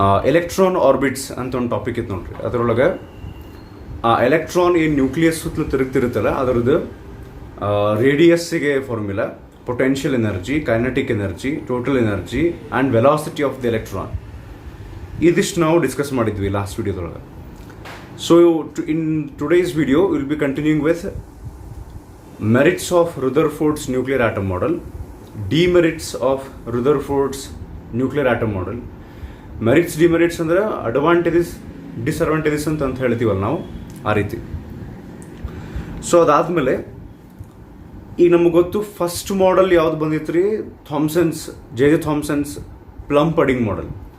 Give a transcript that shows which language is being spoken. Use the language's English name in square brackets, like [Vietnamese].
[Kannada] Electron orbits ಅಂತ ಒಂದು topic ಇತ್ತು ನೋಡ್ರಿ. ಅದರೊಳಗೆ ಆ ಎಲೆಕ್ಟ್ರಾನ್ ಏನು ನ್ಯೂಕ್ಲಿಯಸ್ ಸುತ್ತಲೂ ತಿರುಗ್ತಿರುತ್ತಲ್ಲ ಅದರದ್ದು ರೇಡಿಯಸ್ಸಿಗೆ formula, potential energy, kinetic energy, total energy and velocity of the electron, ಇದಿಷ್ಟು ನಾವು ಡಿಸ್ಕಸ್ ಮಾಡಿದ್ವಿ last ವಿಡಿಯೋದೊಳಗೆ. [English] So in today's video will be continuing with merits of Rutherford's nuclear atom model, demerits of Rutherford's nuclear atom model. [Kannada] Merits demerits ಅಂದರೆ advantages disadvantages ಅಂತ ಹೇಳ್ತೀವಲ್ಲ ನಾವು, ಆ ರೀತಿ. So ಅದಾದಮೇಲೆ ಈಗ ನಮಗೆ ಗೊತ್ತು ಫಸ್ಟ್ ಮಾಡೆಲ್ ಯಾವ್ದು ಬಂದಿತ್ತು ರೀ, ಥಾಮ್ಸನ್ಸ್, ಜೆ ಥಾಮ್ಸನ್ಸ್ ಪ್ಲಮ್ ಪಡಿಂಗ್ ಮಾಡೆಲ್.